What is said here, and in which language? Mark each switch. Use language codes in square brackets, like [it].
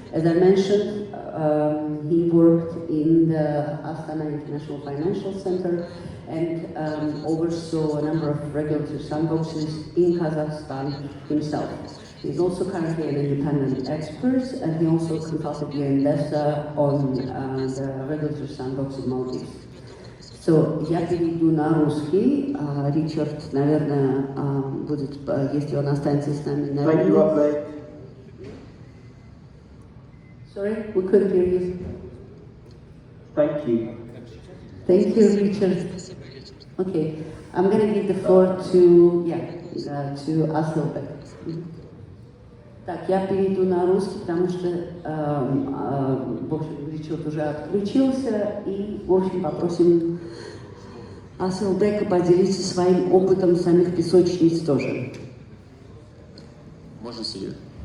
[en] As I mentioned, he worked in the Astana International Financial Center and oversaw a number of regulatory sandboxes in Kazakhstan himself. He's also currently an independent expert, and he also consulted the investor on the regulatory sandbox in Maldives. [ru] So, я перейду на русский. Ричард, наверное, будет, если он останется с нами, наверное. [en] Sorry, we couldn't hear you. Thank you. Thank you, Richard. Okay, I'm going to give the floor to Asylbek. [ru] Так, я перейду на русский, потому что, в общем, Ричард уже отключился, и, в общем, попросим Асylбека поделиться своим опытом самих песочниц тоже. Можно сидеть?